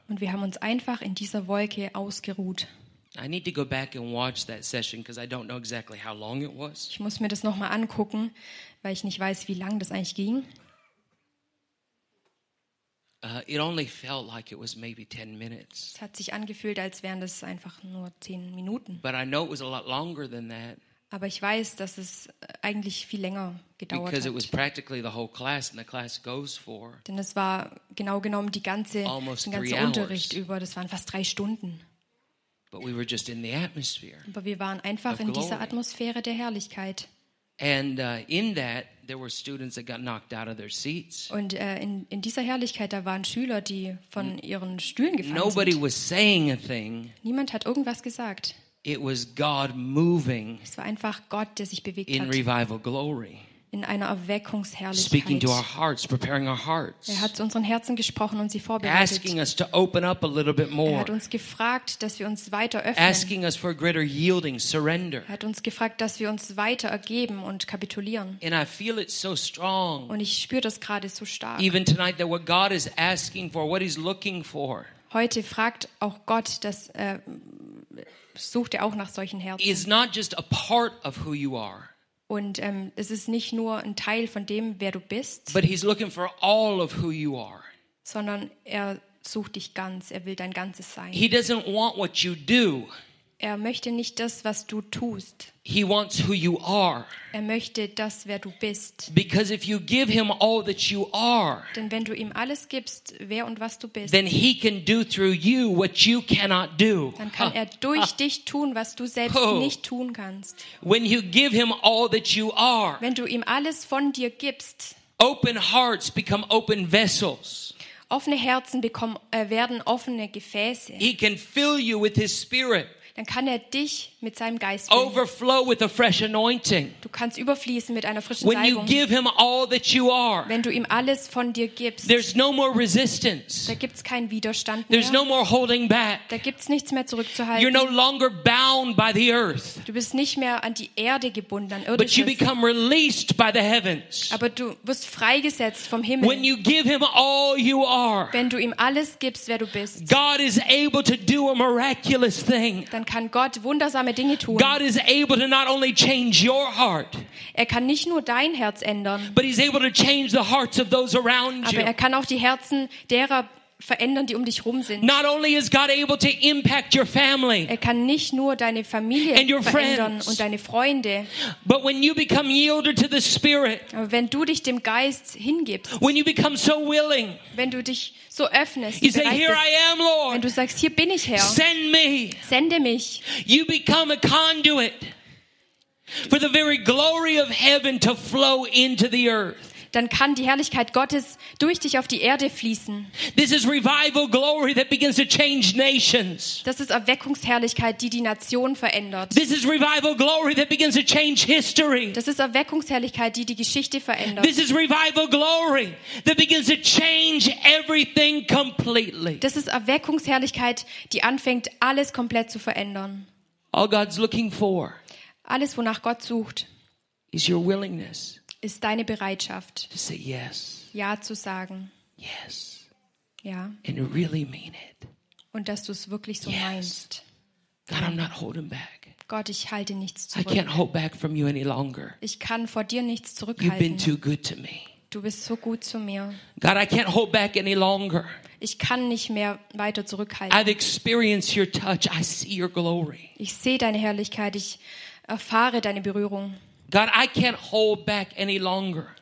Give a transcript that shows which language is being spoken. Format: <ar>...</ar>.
<de>Und wir haben uns einfach in dieser Wolke ausgeruht.</de> <en>I need to go back and watch that session because I don't know exactly how long it was.</en> <de>Ich muss mir das noch mal angucken, weil ich nicht weiß, wie lang das eigentlich ging.</de> <en>It only felt like it was maybe 10 minutes.</en> <de>Es hat sich angefühlt, als wären das einfach nur 10 Minuten.</de> <en>But I know it was a lot longer than that.</en> <de>Aber ich weiß, dass es eigentlich viel länger gedauert</de> <en>because</en> <de>hat.</de> <en>Because it was practically the whole class and the class goes for.</en> <de>Denn es war genau genommen den ganzen Unterricht über, das waren fast 3 Stunden.</de> <en>But we were just in the atmosphere.</en> <de>Aber wir waren einfach in dieser Atmosphäre der Herrlichkeit.</de> <en>And in that there were students that got knocked out of their seats.</en> <de>Und in dieser Herrlichkeit da waren Schüler, die von ihren Stühlen gefallen sind.</de> <en>Nobody was saying a thing.</en> <de>Niemand hat irgendwas gesagt.</de> <en>It was God moving.</en> <de>Es war einfach Gott, der sich bewegt</de> <en>in In revival glory.</en> <de>In einer Erweckungsherrlichkeit.</de> <en>Speaking to our hearts, preparing our hearts.</en> <de>Er hat zu unseren Herzen gesprochen und sie vorbereitet.</de> <en>Asking us to open up a little bit more.</en> <de>Er hat uns gefragt, dass wir uns weiter öffnen.</de> <en>Asking us for greater yielding, surrender.</en> <de>Er hat uns gefragt, dass wir uns weiter ergeben und kapitulieren.</de> <en>And I feel it so strong.</en> <de>Und ich spüre das gerade so stark.</de> <en>Even tonight, that what God is asking for, what He's looking for.</en> <de>Heute fragt auch Gott, dass sucht er auch nach solchen Herzen.</de> <en>Is not just a part of who you are.</en> <de>Und es ist nicht nur ein Teil von dem, wer du bist,</de> <en>but he's looking for all of who you are.</en> <de>Sondern er sucht dich ganz, er will dein ganzes Sein.</de> <en>He doesn't want what you do.</en> <de>Er möchte nicht das, was du tust.</de> <en>He wants who you are.</en> <de>Er möchte das, wer du bist.</de> <en>Because if you give him all that you are,</en> <de>denn wenn du ihm alles gibst, wer und was du bist,</de> <en>then he can do through you what you cannot do.</en> <de>Dann kann er durch dich tun, was du selbst nicht tun kannst.</de> <en>When you give him all that you are,</en> <de>wenn du ihm alles von dir gibst,</de> <en>open hearts become open vessels.</en> <de>Offene Herzen werden offene Gefäße.</de> <en>He can fill you with his spirit.</en> <de>Dann kann er dich mit seinem Geist füllen.</de> <en>Overflow with a fresh anointing.</en> <de>Du kannst überfließen mit einer frischen</de> <en>when</en> <de>Salbung.</de> <en>You give him all that you are,</en> <de>wenn du ihm alles von dir gibst,</de> <en>there's no more resistance.</en> <de>Da gibt's keinen Widerstand</de> <en>there's</en> <de>mehr.</de> <en>No more holding back.</en> <de>Da gibt's nichts mehr zurückzuhalten.</de> <en>You're no longer bound by the earth.</en> <de>Du bist nicht mehr an die Erde gebunden, an irdisches.</de> <en>But you become released by the heavens.</en> <de>Aber du wirst freigesetzt vom Himmel.</de> <en>When you give him all you are,</en> <de>wenn du ihm alles gibst, wer du bist,</de> <en>God is able to do a miraculous thing.</en> <de>Dann kann Gott wundersame Dinge tun.</de> <en>God is able to not only change your heart,</en> <de>er kann nicht nur dein Herz ändern,</de> <en>but he's able to change the hearts of those around you.</en> <de>Aber er kann auch die Herzen derer verändern, die um dich rum sind.</de> <en>Not only is God able to impact your family,</en> <de>er kann nicht nur deine Familie</de> <en>and your</en> <de>verändern</de> <en>friends,</en> <de>und deine Freunde,</de> <en>but when you become yielded to the Spirit,</en> <de>aber wenn du dich dem Geist hingibst,</de> <en>when you become so willing,</en> <de>wenn du dich so öffnest,</de> <en>you say, here I am, Lord.</en> <de>Wenn du sagst, hier bin ich, Herr,</de> <en>send me.</en> <de>Sende mich.</de> <en>You become a conduit for the very glory of heaven to flow into the earth.</en> <de>Dann kann die Herrlichkeit Gottes durch dich auf die Erde fließen.</de> <en>This is revival glory that begins to change nations.</en> <de>Das ist Erweckungsherrlichkeit, die die Nation verändert.</de> <en>This is revival glory that begins to change history.</en> <de>Das ist Erweckungsherrlichkeit, die die Geschichte verändert.</de> <en>This is revival glory that begins to change everything completely.</en> <de>Das ist Erweckungsherrlichkeit, die anfängt, alles komplett zu verändern.</de> <en>All God's looking for.</en> <de>Alles, wonach Gott sucht,</de> <en>is your willingness.</en> <de>Ist deine Bereitschaft,</de> <en>to say yes.</en> <de>Ja zu sagen.</de> <en>Yes.</en> <de>Ja.</de> <en>And really mean it.</en> <de>Und dass du es wirklich so</de> <en>yes.</en> <de>meinst.</de> <en>God, I'm not holding back.</en> <de>Gott, ich halte nichts zurück.</de> <en>I can't hold back from you any longer.</en> <de>Ich kann vor dir nichts zurückhalten.</de> <en>You've been too good to me.</en> <de>Du bist so gut zu mir.</de> <en>God, I can't hold back any longer.</en> <de>Ich kann nicht mehr weiter zurückhalten.</de> <en>I've experienced your touch. I see your glory.</en> <de>Ich sehe deine Herrlichkeit. Ich erfahre deine Berührung.</de> <en>God, I can't hold back any longer.</en>